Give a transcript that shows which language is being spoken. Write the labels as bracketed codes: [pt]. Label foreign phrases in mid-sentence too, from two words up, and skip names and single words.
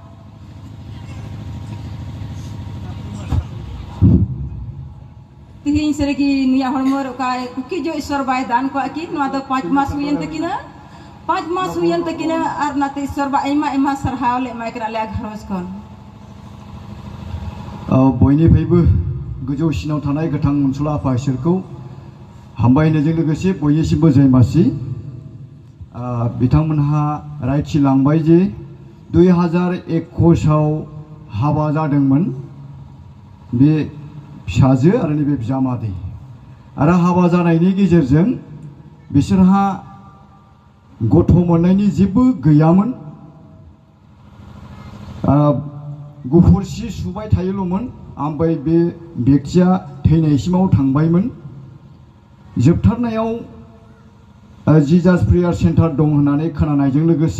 [unr] तिहिं सरगी नुया हड़मो रे का कुखी जो ईश्वर बाय दान को आकी नुआ दो 5 मास हुयन तकिना 5 मास हुयन तकिना और नाते ईश्वर बा एमा सरहाव ले माइकरा आलिया घरोज कोन [brx] बयनि फैबो गोजौ सिनाव थानाय गोथां अनसुला आफा इसोरखौ हामबायनायजों लोगोसे बयनिसिमबो जयमासि बिथांमोनहा रायथिलांबाय जे 2021 आव हाबा जादोंमोन बे फिसाजो आरो नैबे बिजामादै आरो हाबा जानायनि गेजेरजों बिसोरहा गथ' मोननायनि जेबो गैयामोन गुफुर सि सुबाय थायोल'मोन ओमफ्राय बे बेक्तिया थैनायसिमाव थांबायमोन जोबथारनायाव जिजास प्रेयार सेन्टार दं होननानै खोनानायजों लोगोसे